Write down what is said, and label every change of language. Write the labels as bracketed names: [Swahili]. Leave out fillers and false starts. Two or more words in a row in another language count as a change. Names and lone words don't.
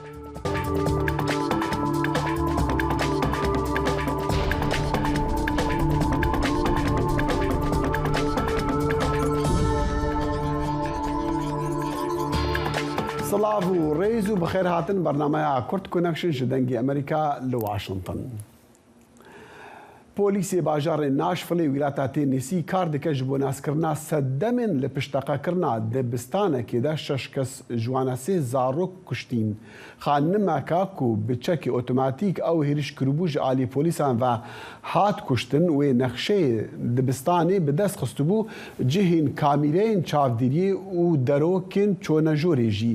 [Kurdish] سلااو و ڕێز و بەخێر هاتن بەرنامەیە کورت کۆنەکشن ji dengê Amerîka li Washington. پۆلیسê bajarê Nashvillê wîlata Tennessee kar dike ji bo naskirina seddemên li pişteqekirina dibistanekê de 6 kes ji wan sê zarok kuştîn. Xanimeka ku bi çekê otomatîk ew hêriş kiribû ji alî polîsan ve hat kuştin wê nexşeyê dibistanê bi dest xistibû cihên kamîreyên çavdîriyê û derokên çonejorê jî.